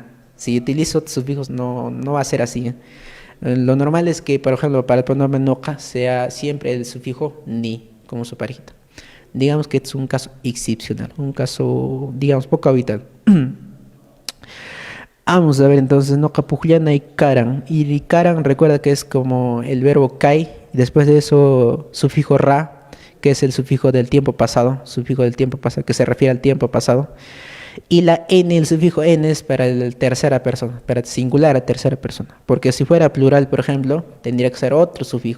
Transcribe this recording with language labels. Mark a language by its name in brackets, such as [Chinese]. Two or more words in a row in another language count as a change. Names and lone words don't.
[Spanish] Si utilizo sufijos no va a ser así. Lo normal es que, por ejemplo, para el pronombre noca sea siempre el sufijo ni, como su parejita. Digamos que es un caso excepcional, un caso, digamos, poco habitual. Vamos a ver entonces, no capujliana y karan. Y karan recuerda que es como el verbo kai, y después de eso sufijo ra, que es el sufijo del tiempo pasado, sufijo del tiempo pasado, que se refiere al tiempo pasado. Y la n, el sufijo n es para la tercera persona, para singular a tercera persona. Porque si fuera plural, por ejemplo, tendría que ser otro sufijo.